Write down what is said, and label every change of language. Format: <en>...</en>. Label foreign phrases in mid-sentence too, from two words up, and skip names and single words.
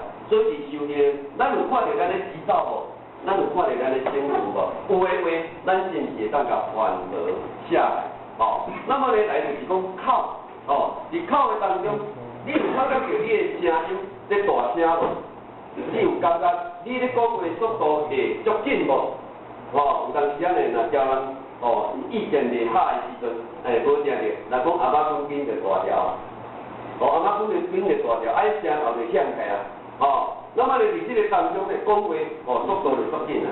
<nan>所以修行，咱有看到咱咧急躁无？咱有看到咱咧轻浮无？有诶话，咱是毋是会当甲缓和下来？那么呢，来就是讲口，伫口的当中。你有感觉到你的声音在大声无？你有感觉你咧讲话速度会足紧无？有当时啊呢，若叫人意见袂合的时阵，无正着，若讲阿妈讲紧就大条，阿妈讲紧就大条，声后就响起啊。那么咧，伫这个当中咧，讲话速度就足紧啊。</nan>